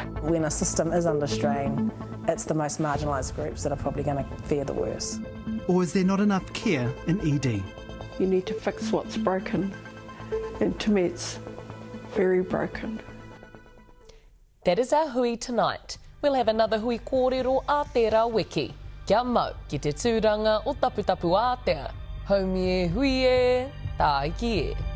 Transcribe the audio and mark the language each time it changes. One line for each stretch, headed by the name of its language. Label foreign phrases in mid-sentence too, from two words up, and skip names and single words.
English: When a system is under strain, it's the most marginalised groups that are probably going to fare the worst. Or is there not enough care in ED? You need to fix what's broken, and to me it's very broken. That is our hui tonight. We'll have another
Māori: hui kōrero a tērā wiki. Kia mau ki te tūranga o Taputapu Ātea. Haumi e hui e, tā iki e.